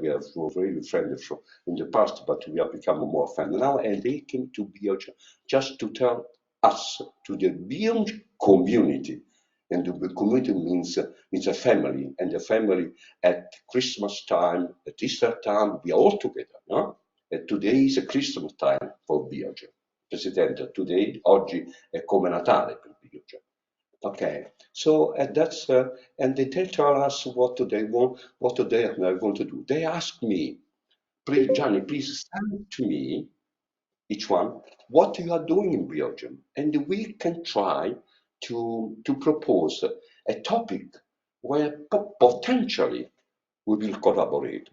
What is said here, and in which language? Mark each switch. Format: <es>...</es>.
<en>We have really friends in the past, but we are becoming more friends now. And they came to Biogem just to tell us, to the Biogem community. And the community means a family, and the family at Christmas time, at Easter time, we are all together. No? And today is a Christmas time for Biogem.</en> <it>Presidente, today, oggi è come Natale per Biogem.</it> <en>Okay, so that's and they tell us what they want, what they are going to do. They ask me, please, Gianni, please send to me each one what you are doing in Biogem, and we can try to propose a topic where potentially we will collaborate.</en>